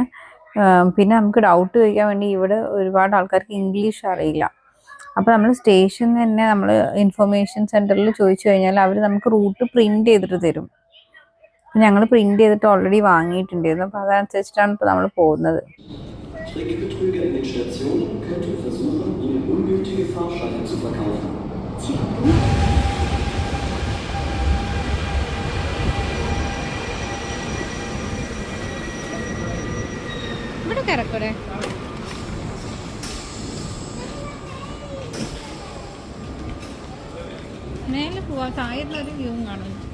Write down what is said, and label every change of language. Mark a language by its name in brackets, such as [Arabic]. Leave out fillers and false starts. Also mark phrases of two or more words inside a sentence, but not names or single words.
[Malayalam] പിന്നെ നമുക്ക് ഡൗട്ട് ചോദിക്കാൻ വേണ്ടി ഇവിടെ ഒരുപാട് ആൾക്കാർക്ക് ഇംഗ്ലീഷ് അറിയില്ല. അപ്പോൾ നമ്മൾ സ്റ്റേഷനിൽ തന്നെ നമ്മൾ [English] information centre-il [Malayalam] ചോദിച്ചു കഴിഞ്ഞാൽ അവർ നമുക്ക് [English] route print [Malayalam] ചെയ്തിട്ട് തരും. ഞങ്ങൾ പ്രിൻറ്റ് ചെയ്തിട്ട് ഓൾറെഡി വാങ്ങിയിട്ടുണ്ടായിരുന്നു. അപ്പോൾ അതനുസരിച്ചിട്ടാണ് ഇപ്പോൾ നമ്മൾ പോകുന്നത്. [German] Trickbetrüger in den Stationen könnten versuchen, Ihnen ungültige Fahrscheine zu verkaufen. [Malayalam] ഇവിടെ കറക്കൂടെ മേലെ പോവാ, താഴെയുള്ളൊരു വ്യൂ കാണും.